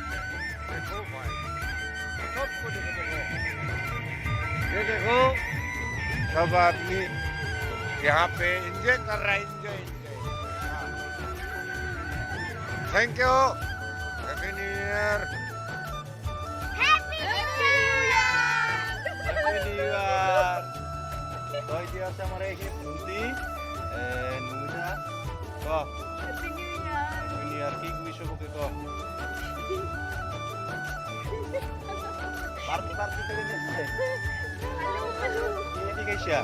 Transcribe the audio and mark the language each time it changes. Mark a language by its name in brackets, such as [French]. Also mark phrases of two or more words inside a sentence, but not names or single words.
[Hindi] देखो भाई, सबको देखो, ये देखो सब आदमी यहाँ पे एंजॉय कर रहा है। [English] Enjoy thank you, happy new year. [Assamese] তো এতিয়া আছে আমাৰ এইখিনি ভণ্টি নমিতা। ক [English] Happy New Year [Assamese] কি কৈছ চবকে ক। পাৰ্টি কৰি দিছে কি খাইছা?